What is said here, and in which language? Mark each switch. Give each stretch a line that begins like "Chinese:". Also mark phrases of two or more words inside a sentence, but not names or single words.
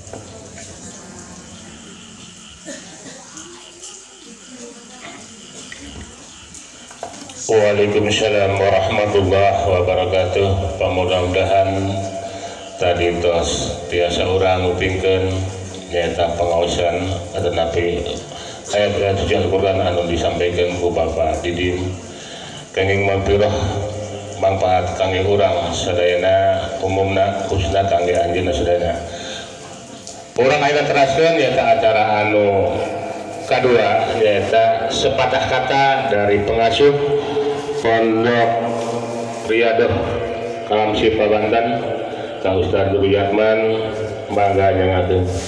Arabic: وعليكم السلام ورحمة الله وبركاته.
Sundanese: Mudah-mudahan tadi tos tiasa urang ngupingkeun nyaeta pengaosan atenapi ayat-ayat suci Al-Qur'an anu disampaikan ku Bapak Didin kenging mampirah manfaat kangge urang sadayana umumna khususna kangge anjeunna sadayana. Urang ayeuna teraskeun nyaeta acara anu kadua nyaeta
Indonesian: sepatah kata dari pengasuh
Sundanese: Pondok Riyadhah Kalam Sipa Banten Kang Ustaz Ruyatman mangga nyangakeun.